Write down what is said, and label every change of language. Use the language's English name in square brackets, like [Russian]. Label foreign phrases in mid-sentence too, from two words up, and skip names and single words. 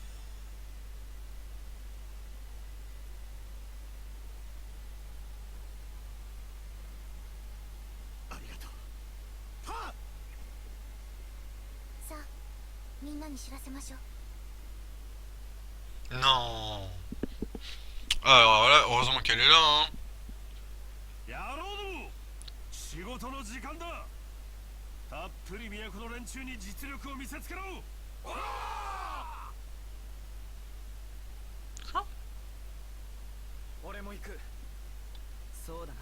[Japanese] ありがとう。はっ。さあ、みんなに知らせましょう。 [French] Non! Alors là, heureusement qu'elle est là, hein! [Japanese] 野郎ども、仕事の時間だ。たっぷり都の連中に実力を見せつけろ。俺も行く。そうだな。